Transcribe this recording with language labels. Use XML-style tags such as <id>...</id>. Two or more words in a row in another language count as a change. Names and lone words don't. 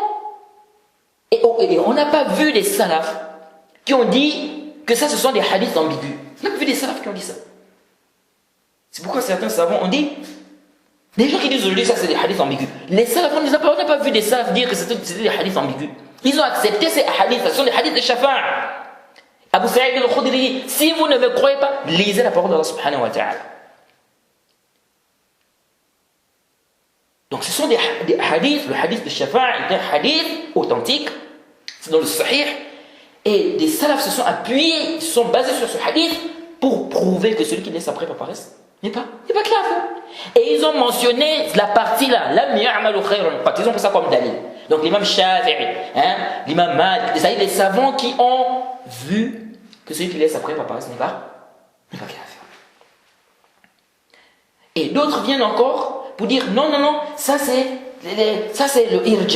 <fr>Et on n'a pas vu des salafs qui ont dit que ça, ce sont des hadiths ambigus. On n'a pas vu des salafs qui ont dit ça. C'est pourquoi certains savants ont dit, les gens qui disent aujourd'hui ça, c'est des hadiths ambigus. Les salafs, on n'a pas vu des salafs dire que c'était des hadiths ambigus. Ils ont accepté ces hadiths, ce sont des hadiths de Shafa'a. Abu Sa'id al-Khudri, si vous ne me croyez pas, lisez la parole d'Allah</fr> <ar>سبحانه وتعالى.</ar> <fr>Donc ce sont des hadiths, le hadith de Shafa'a est un hadith authentique, c'est dans le Sahih. Et des salafs se sont appuyés, ils se sont basés sur ce hadith pour prouver que celui qui laisse après paresse n'est pas kafir. Et ils ont mentionné la partie là,</fr> <ar>لم يعملوا خيرا قط.</ar> <fr>Ils ont pris ça comme dalil. Donc l'imam Shafi'i, l'imam Malik, c'est-à-dire les savants qui ont vu que celui qui laisse après paresse n'est pas kafir. Et d'autres viennent encore pour dire non, ça c'est le irja.</fr>